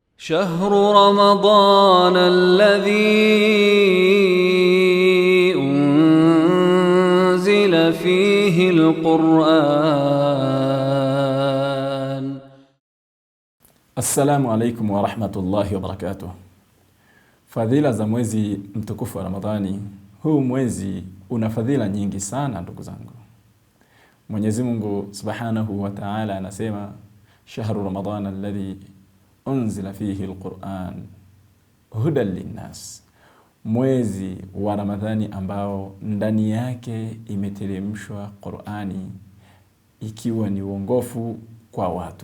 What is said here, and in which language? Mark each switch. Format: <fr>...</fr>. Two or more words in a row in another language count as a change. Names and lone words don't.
<ar>شهر رمضان الذي أنزل فيه القرآن. السلام عليكم ورحمة الله وبركاته.</ar> <sw>Fadhila za mwezi mtukufu wa Ramadhani. Huu mwezi una fadhila nyingi sana ndugu zangu. Mwenyezi Mungu</sw> <ar>سبحانه وتعالى</ar> <sw>anasema</sw> <ar>شهر رمضان الذي أنزل فيه القرآن هدى للناس,</ar> <sw>mwezi wa Ramadhani ambao ndani yake imeteremshwa Qur'ani ikiwa ni uongofu kwa watu.</sw>